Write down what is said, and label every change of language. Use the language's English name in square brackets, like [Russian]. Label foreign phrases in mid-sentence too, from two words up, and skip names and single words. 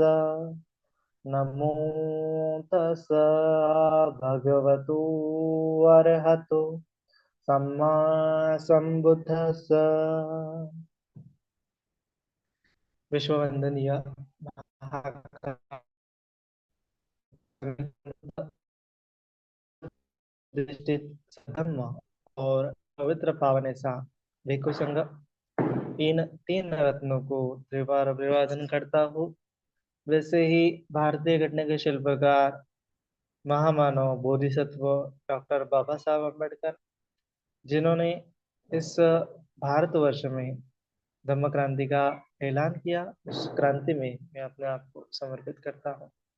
[Pali] नमो तस्स भगवतो अरहतो सम्मा सम्बुद्धस्स। [Hindi] विश्ववंदनीय धम्म और पवित्र पावन ऐसा भिक्षु संघ इन तीन रत्नों को त्रिवार अभिवादन करता हूँ। वैसे ही भारतीय घटना के शिल्पकार महामानव बोधिसत्व डॉक्टर बाबा साहब अम्बेडकर, जिन्होंने इस भारतवर्ष में धम्म क्रांति का ऐलान किया, उस क्रांति में मैं अपने आप को समर्पित करता हूँ।